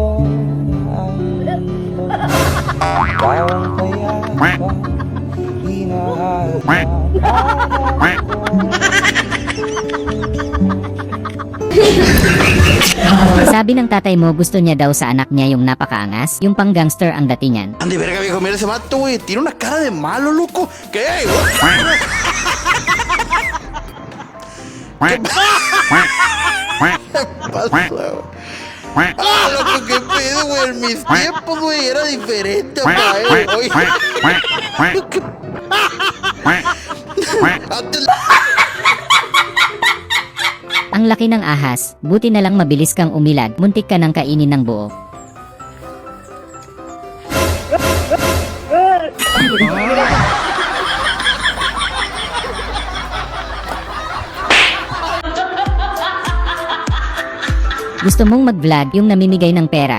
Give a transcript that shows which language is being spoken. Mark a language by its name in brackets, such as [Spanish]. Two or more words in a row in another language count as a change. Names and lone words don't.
[Filipino] Sabi ng tatay mo gusto niya daw sa anak niya yung napakaangas, yung pang gangster ang datingan. [Spanish] Ande verga viejo, mira ese vato, güey. Tiene una cara de malo, loco. ¿Qué? ¿Qué pasa? Ah, loco, qué pedo, güey. En mis tiempos, güey, era diferente, papá, Oye. [Filipino] Ang laki ng ahas, buti na lang mabilis kang umilad, muntik ka nang kainin ng buo. Gusto mong mag-vlog yung namimigay ng pera.